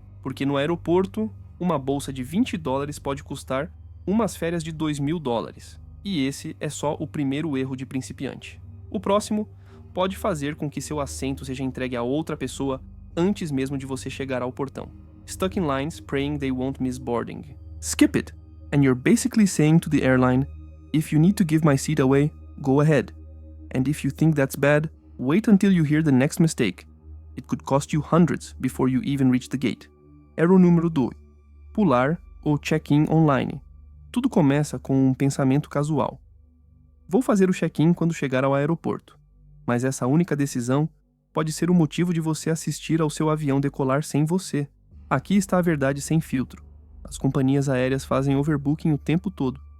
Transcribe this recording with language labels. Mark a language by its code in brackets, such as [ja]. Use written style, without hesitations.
[pt] Porque no aeroporto, uma bolsa de $20 pode custar umas férias de $2.000. E esse é só o primeiro erro de principiante. O próximo pode fazer com que seu assento seja entregue a outra pessoa antes mesmo de você chegar ao portão. [en] Stuck in lines praying they won't miss boarding. Skip it, and you're basically saying to the airline, if you need to give my seat away, go ahead. And if you think that's bad, wait until you hear the next mistake. It could cost you hundreds before you even reach the gate. [pt] Erro número 2. Pular ou check-in online. Tudo começa com um pensamento casual. Vou fazer o check-in quando chegar ao aeroporto. Mas essa única decisão pode ser o motivo de você assistir ao seu avião decolar sem você. Aqui está a verdade sem filtro. As companhias aéreas fazem overbooking o tempo todo.